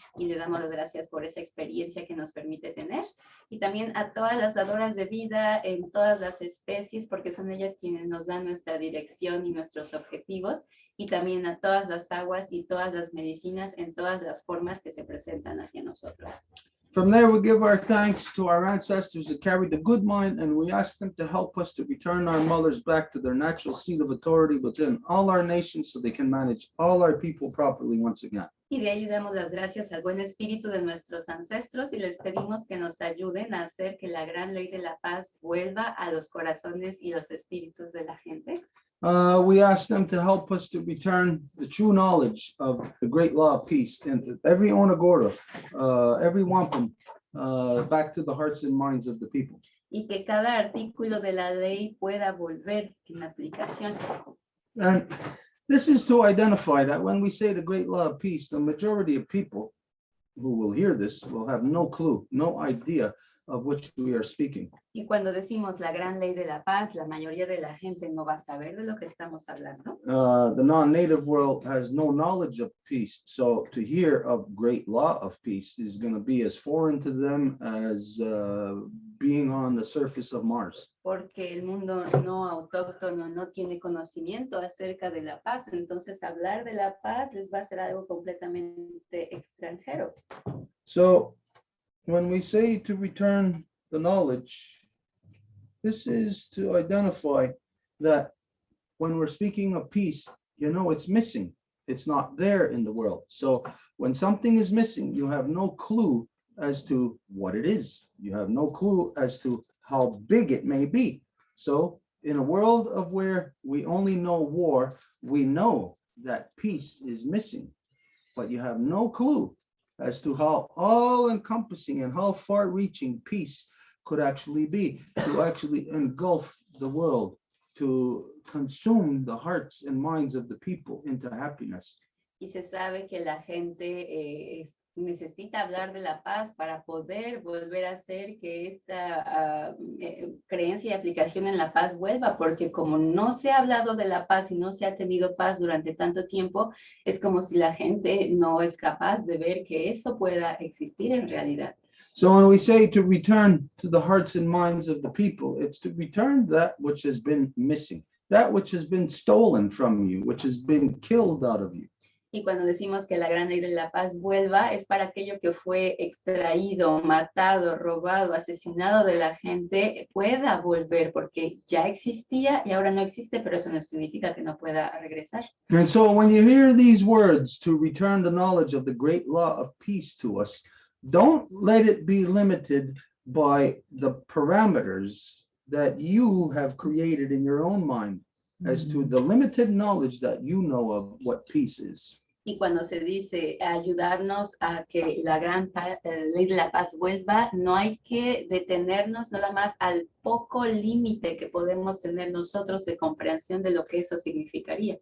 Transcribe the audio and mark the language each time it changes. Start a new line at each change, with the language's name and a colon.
Spanish: Y le damos las gracias por esa experiencia que nos permite tener. Y también a todas las dadoras de vida en todas las especies, porque son ellas quienes nos dan nuestra dirección y nuestros objetivos. Y también a todas las aguas y todas las medicinas en todas las formas que se presentan hacia nosotros.
English: From there, we give our thanks to our ancestors that carried the good mind, and we ask them to help us to return our mothers back to their natural seat of authority within all our nations so they can manage all our people properly once again.
Spanish: Y de ahí damos las gracias al buen espíritu de nuestros ancestros y les pedimos que nos ayuden a hacer que la gran ley de la paz vuelva a los corazones y los espíritus de la gente.
English: We ask them to help us to return the true knowledge of the great law of peace into every Onagora, every wampum, back to the hearts and minds of the people.
Spanish: Y que cada artículo de la ley pueda volver en aplicación.
English: And this is to identify that when we say the great law of peace, the majority of people who will hear this will have no clue, no idea of which we are speaking.
Spanish: Y cuando decimos la gran ley de la paz, la mayoría de la gente no va a saber de lo que estamos hablando.
English: The non-native world has no knowledge of peace, so to hear of great law of peace is going to be as foreign to them as being on the surface of Mars.
Spanish: Porque el mundo no autóctono no tiene conocimiento acerca de la paz, entonces hablar de la paz les va a ser algo completamente extranjero.
English: So when we say to return the knowledge, this is to identify that when we're speaking of peace, you know, it's missing. It's not there in the world. So when something is missing, you have no clue as to what it is. You have no clue as to how big it may be. So in a world of where we only know war, we know that peace is missing, but you have no clue as to how all-encompassing and how far-reaching peace could actually be, to actually engulf the world, to consume the hearts and minds of the people into happiness.
Spanish: Y se sabe que la gente necesita hablar de la paz para poder volver a hacer que esta creencia y aplicación en la paz vuelva, porque como no se ha hablado de la paz y no se ha tenido paz durante tanto tiempo, es como si la gente no es capaz de ver que eso pueda existir en realidad.
English: So when we say to return to the hearts and minds of the people, it's to return that which has been missing, that which has been stolen from you, which has been killed out of you.
Spanish: Y cuando decimos que la gran ley de la paz vuelva, es para aquello que fue extraído, matado, robado, asesinado de la gente, pueda volver, porque ya existía y ahora no existe, pero eso no significa que no pueda regresar.
English: And so when you hear these words, to return the knowledge of the great law of peace to us, don't let it be limited by the parameters that you have created in your own mind as to the limited knowledge that you know of what peace is.
Spanish: Y cuando se dice ayudarnos a que la gran ley de la paz vuelva, no hay que detenernos nada más al poco límite que podemos tener nosotros de comprensión de lo que eso significaría.